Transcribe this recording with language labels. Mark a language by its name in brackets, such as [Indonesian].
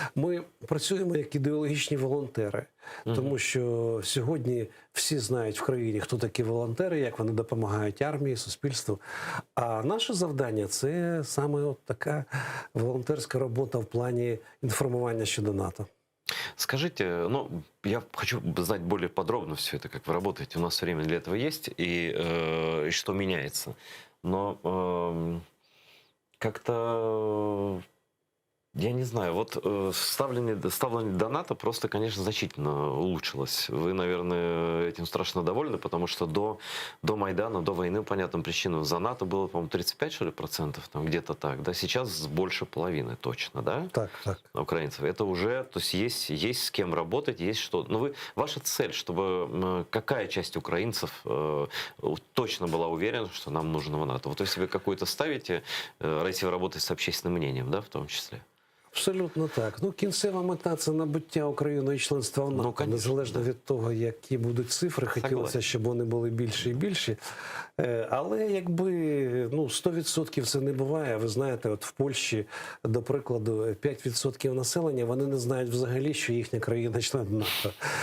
[Ukrainian] Ми працюємо як ідеологічні волонтери, тому що сьогодні всі знають в країні, хто такі волонтери, як вони допомагають армії, суспільству. А наше завдання – це саме от така волонтерська робота в плані інформування щодо НАТО. [Russian] Скажите, ну, я хочу знать более подробно все это, как вы работаете. У нас время для этого есть, и что меняется. Но как-то, я не знаю, вот ставление до НАТО просто, конечно, значительно улучшилось. Вы, наверное, этим страшно довольны, потому что до Майдана, до войны, по понятным причинам, за НАТО было, по-моему, 35, что ли, процентов, там где-то так, да, сейчас больше половины точно, да? [Ukrainian] Так. [Russian] Украинцев. Это уже, то есть с кем работать, есть что. Но ваша цель, чтобы какая часть украинцев точно была уверена, что нам нужно в НАТО? Вот если вы какую-то ставите, если вы работаете с общественным мнением, да, в том числе? Абсолютно так. [Ukrainian] Ну, кінцева мета – це набуття Україною членства в НАТО. Ну, незалежно від того, які будуть цифри, хотілося, щоб вони були більші і більші. Але якби, ну, 100% це не буває. Ви знаєте, от в Польщі, до прикладу, 5% населення, вони не знають взагалі, що їхня країна член НАТО.